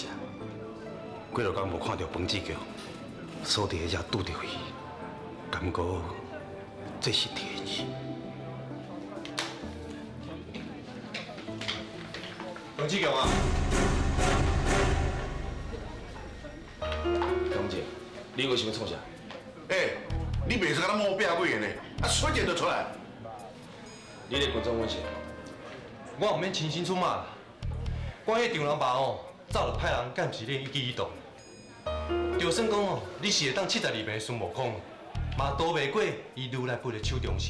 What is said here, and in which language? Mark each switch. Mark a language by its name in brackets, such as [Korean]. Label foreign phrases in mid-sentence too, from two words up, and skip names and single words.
[Min Nan Chinese] 几落工无看到彭志强，所伫迄只拄着伊，感觉这是天意。彭志强啊！江姐，你为什么创啥？你袂使甲咱摸壁尾的呢，啊，瞬间就出来。你咧群众问谁？我唔免亲身出马啦。我迄丈人爸哦，早就派人干一个一记一动。就算讲哦，你是会当72名的孙悟空，嘛逃袂过伊如来佛的手中心。